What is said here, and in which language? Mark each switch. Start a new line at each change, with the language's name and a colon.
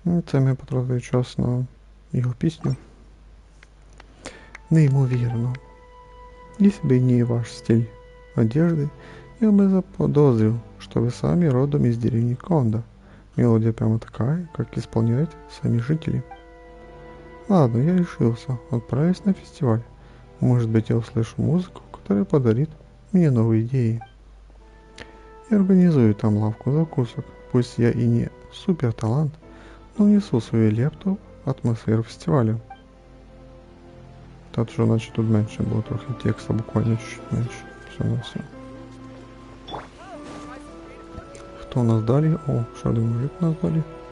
Ukrainian: Це ми потратили час на його пісню. Неймовірно.
Russian: Если бы не ваш стиль одежды, я бы заподозрил, что вы сами родом из деревни Кондо. Мелодия прямо такая, как исполняют сами жители. Ладно, я решился, отправюсь на фестиваль. Может быть, я услышу музыку, которая подарит мне новые идеи. Я организую там лавку закусок. Пусть я и не супер талант, но внесу свою лепту в атмосферу фестиваля.
Ukrainian: Та що, наче тут менше було трохи текста, буквально чуть менше. Все на все. Хто у нас далі? О, ще один мужик у нас далі.